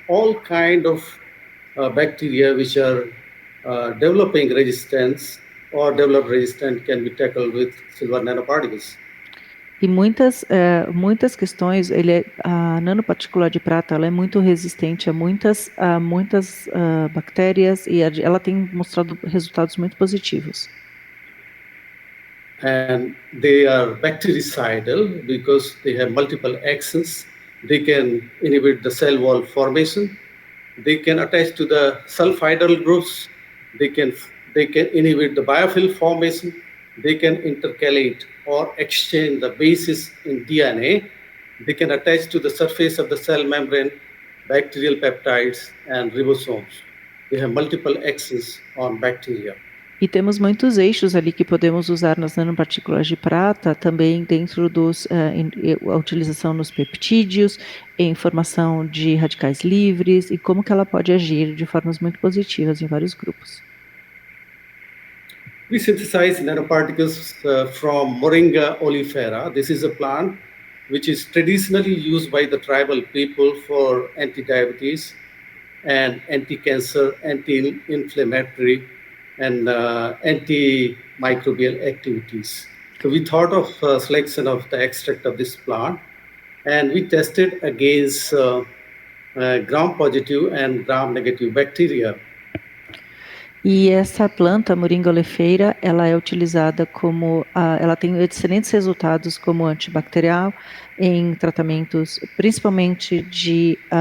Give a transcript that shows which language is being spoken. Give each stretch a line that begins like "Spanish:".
English: All kind of bacteria which are developing resistance or developed resistant can be tackled with silver nanoparticles.
Portuguese: E muitas questões, a nanopartícula de prata ela é muito resistente a muitas bactérias e ela tem mostrado resultados muito positivos.
English: And they are bactericidal because they have multiple actions. They can inhibit the cell wall formation. They can attach to the sulfidal groups. They can inhibit the biofilm formation. They can intercalate or exchange the bases in DNA. They can attach to the surface of the cell membrane, bacterial peptides, and ribosomes. They have multiple actions on bacteria.
Portuguese: E temos muitos eixos ali que podemos usar nas nanopartículas de prata, também dentro a utilização nos peptídeos, em formação de radicais livres, e como que ela pode agir de formas muito positivas em vários grupos.
English: We synthesize nanoparticles from Moringa oleifera. This is a plant which is traditionally used by the tribal people for anti-diabetes and anti-cancer, anti-inflammatory, and antimicrobial activities. So we thought of selection of the extract of this plant, and we tested against gram-positive and gram-negative bacteria.
Portuguese: E essa planta, Moringa oleifera, ela é utilizada como, ela tem excelentes resultados como antibacterial em tratamentos, principalmente de